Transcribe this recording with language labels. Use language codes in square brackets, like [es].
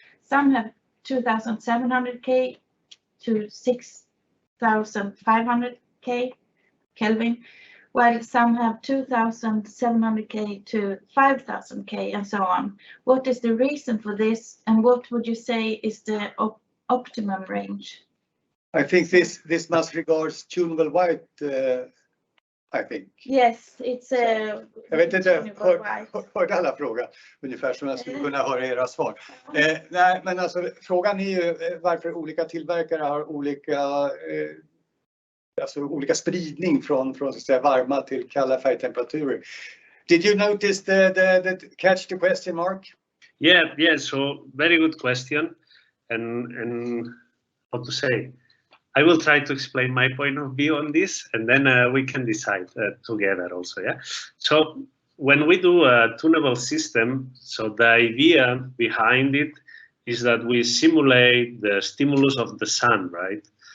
[en] Some have 2700 K to 6500 Kelvin, while some have 2700 K to 5000 K and so on. What is the reason for this, and what would you say is the optimum range? I think this must regards tunable white, I think. Yes, it's a [sv] Jag vet inte, hörde alla frågan ungefär som jag skulle kunna höra era svar. Nej, men alltså frågan är ju varför olika tillverkare har olika olika spridning från så att säga varma till kalla färgtemperaturer. [en] Did you notice the catch the question, Marc? Yeah, so very good question, and how to say, I will try to explain my point of view on this, and then we can decide together also, yeah? So when we do a tunable system, so the idea behind it is that we simulate the stimulus of the sun, right?